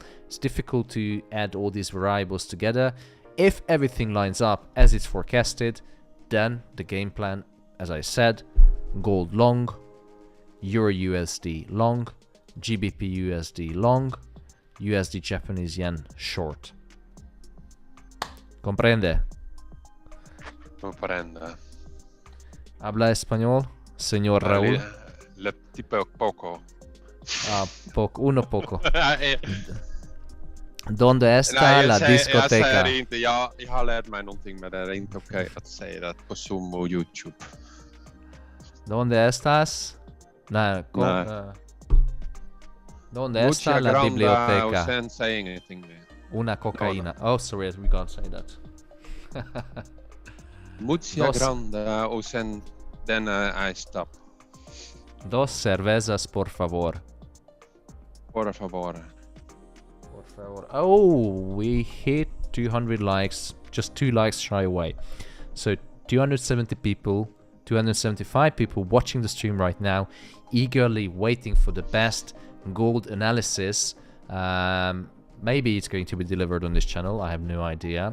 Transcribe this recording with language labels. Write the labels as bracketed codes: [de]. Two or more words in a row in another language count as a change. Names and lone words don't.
[en] It's difficult to add all these variables together. If everything lines up as it's forecasted, then the game plan, as I said, gold long, Euro USD long, GBP USD long, USD Japanese yen short. [es] ¿Comprende? Comprende. ¿Habla español, señor Raúl? Tipo poco. Ah, uno poco. ¿Dónde está [sv] Nej, [es] la discoteca? [sv] Jag säger det inte. Jag har lärt mig någonting, men det är inte okej att säga det på Zoom och YouTube. [es] ¿Dónde estás? Nej. ¿Dónde está la [sv] Och [es] biblioteca? [sv] sen säg ingenting mer. [es] Una cocaína. [en] Oh, sorry, we can't say that. [es] Mucha grande [sv] och sen [en] then I stop. [es] Dos cervezas, por favor. Por favor. [en] Por Oh, we hit 200 likes, just 2 likes shy away. So 270 people, 275 people watching the stream right now, eagerly waiting for the best gold analysis. Maybe it's going to be delivered on this channel, I have no idea.